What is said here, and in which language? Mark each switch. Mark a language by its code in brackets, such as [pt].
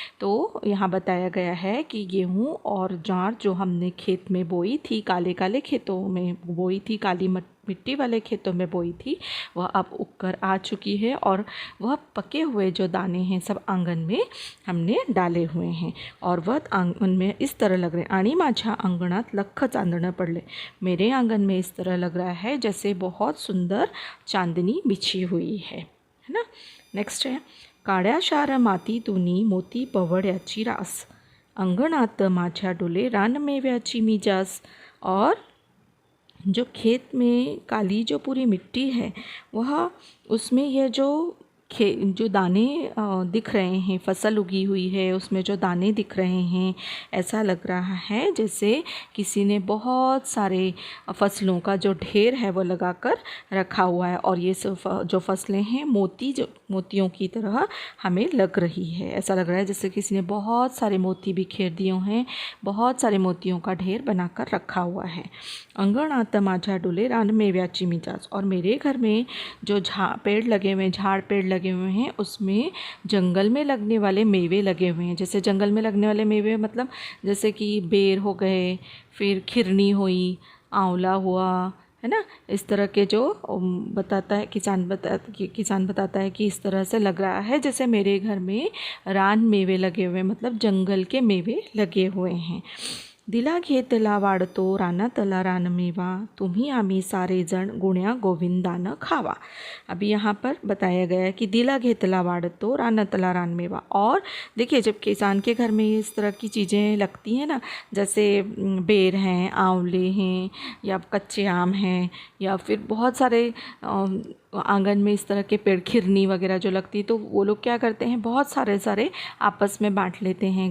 [hi] तो यहाँ बताया गया है कि गेहूँ और ज्वार जो हमने खेत में बोई थी, काले काले खेतों में बोई थी, काली मिट्टी वाले खेतों में बोई थी, वह अब उगकर आ चुकी है और वह पके हुए जो दाने हैं सब आंगन में हमने डाले हुए हैं और वह आंगन में इस तरह लग रहे हैं। [mr] आणि माझ्या अंगणात लख चांदणं पडले, [hi] मेरे आंगन में इस तरह लग रहा है जैसे बहुत सुंदर चांदनी बिछी हुई है ना। नेक्स्ट है, [mr] काड्या शार मातीतूनी मोती पवड्याची रास, अंगणात माझ्या डोले रानमेव्याची मी जास। [hi] और जो खेत में काली जो पूरी मिट्टी है वह उसमें यह जो दाने दिख रहे हैं, फसल उगी हुई है उसमें जो दाने दिख रहे हैं, ऐसा लग रहा है जैसे किसी ने बहुत सारे फसलों का जो ढेर है वो लगाकर रखा हुआ है और ये सब जो फसलें हैं मोतियों की तरह हमें लग रही है। ऐसा लग रहा है जैसे किसी ने बहुत सारे मोती बिखेर दिए हैं, बहुत सारे मोतियों का ढेर बनाकर रखा हुआ है। [mr] अंगणात माझ्या डोले रानमेव्याची मी जास, [hi] और मेरे घर में जो पेड़ लगे हुए हैं, झाड़ पेड़ लगे हुए हैं, उसमें जंगल में लगने वाले मेवे लगे हुए हैं। जैसे जंगल में लगने वाले मेवे मतलब जैसे कि बेर हो गए, फिर खिरनी हुई, आंवला हुआ, है ना। इस तरह के जो बताता है किसान बताता है कि इस तरह से लग रहा है जैसे मेरे घर में रान मेवे लगे हुए, मतलब जंगल के मेवे लगे हुए हैं। [mr] दिला घेतला वाढतो रानातला रानमेवा, तुम्ही आम्ही सारे जण गुण्या गोविंदानं खावा। [hi] अभी यहाँ पर बताया गया है कि [mr] दिला घेतला वाढतो रानातला रानमेवा। [hi] और देखिए, जब किसान के घर में इस तरह की चीज़ें लगती हैं ना, जैसे बेर हैं, आंवले हैं, या कच्चे आम हैं, या फिर बहुत सारे आंगन में इस तरह के पेड़, खिरनी वगैरह जो लगती है, तो वो लोग क्या करते हैं, बहुत सारे आपस में बांट लेते हैं।